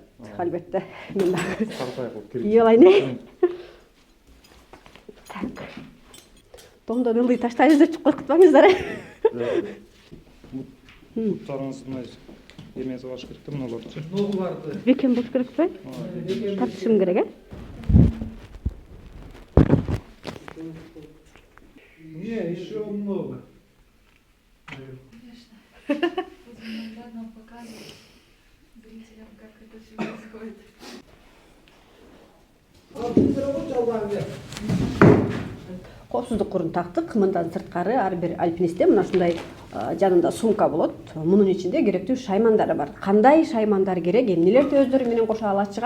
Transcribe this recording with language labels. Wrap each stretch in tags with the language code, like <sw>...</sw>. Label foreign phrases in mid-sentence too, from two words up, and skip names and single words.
<ky>Албетте мен дагы ийе. Так. Домдон ылдый таштайбыз деп коркутпаңыздар. Буттарыңызды эмеси болуш керек да, мыналарды. Ногуларды. Бекем болуш керекпи? Тартышым керек,</ky> <ru>Не, еще много. Конечно. Будем наглядно показывать зрителям, как это все происходит.</ru> <ky>Коопсуздук курун тактык. Мындан сырткары ар бир альпинистте мына ушундай жанында сумка болот. Мунун ичинде керектүү шаймандары бар. Кандай шаймандар керек, эмнелерди өздөрү менен кошо алачыгат?</ky>